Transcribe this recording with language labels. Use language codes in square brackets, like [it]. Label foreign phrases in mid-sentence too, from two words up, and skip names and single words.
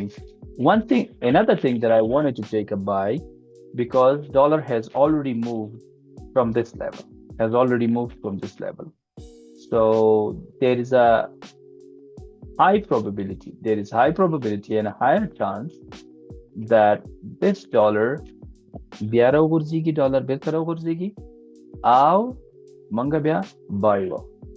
[en] Another thing that I wanted to take a buy because dollar has already moved from this level. So there is high probability and a higher chance that this dollar [ps] بیا راوغورځېږي ډالر بیرته راوغورځېږي او منګه بیا بای